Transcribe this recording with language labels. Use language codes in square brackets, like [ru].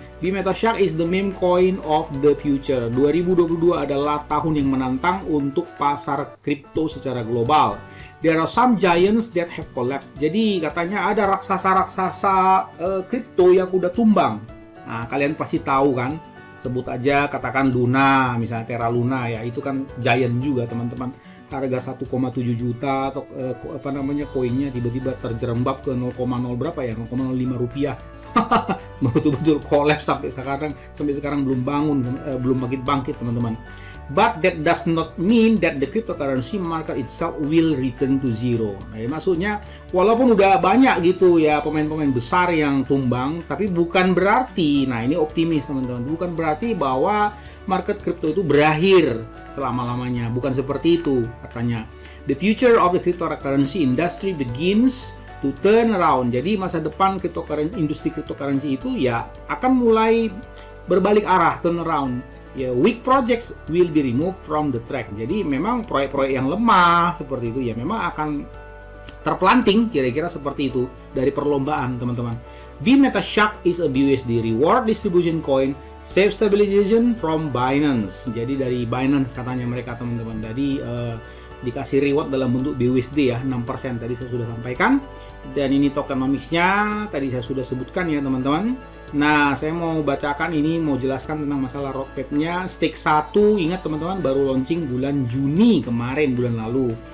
[en] BMetaShark is the meme coin of the future. [id] 2022 adalah tahun yang menantang untuk pasar kripto secara global. [en] There are some giants that have collapsed. [id] Jadi katanya ada raksasa-raksasa kripto yang udah tumbang. Nah, kalian pasti tahu kan? Sebut aja katakan Luna, misalnya Terra Luna ya, itu kan giant juga teman-teman. Harga 1,7 juta atau apa namanya koinnya tiba-tiba terjerembab ke 0,0 berapa ya? 0,05 rupiah. Betul-betul kolaps sampai sekarang belum bangun, belum bangkit teman-teman. [en] But that does not mean that the cryptocurrency market itself will return to zero. [id] Nah, maksudnya walaupun udah banyak gitu ya pemain-pemain besar yang tumbang, tapi bukan berarti, nah ini optimis teman-teman, bukan berarti bahwa market crypto itu berakhir selama-lamanya. Bukan seperti itu katanya. [en] The future of the cryptocurrency industry begins to turn around. [id] Jadi masa depan industri cryptocurrency itu ya akan mulai berbalik arah, [en] turn around. Ya, weak projects will be removed from the track. [id] Jadi memang proyek-proyek yang lemah seperti itu ya memang akan terpelanting, kira-kira seperti itu dari perlombaan teman-teman. BMetaShark is a BUSD reward distribution coin, safe stabilization from Binance. Jadi dari Binance katanya mereka teman-teman. Jadi dikasih reward dalam bentuk BUSD ya, 6% tadi saya sudah sampaikan. Dan ini tokenomicsnya tadi saya sudah sebutkan ya teman-teman. Nah, saya mau bacakan ini, mau jelaskan tentang masalah roadmap-nya. Stake 1, ingat teman-teman, baru launching bulan Juni kemarin, bulan lalu.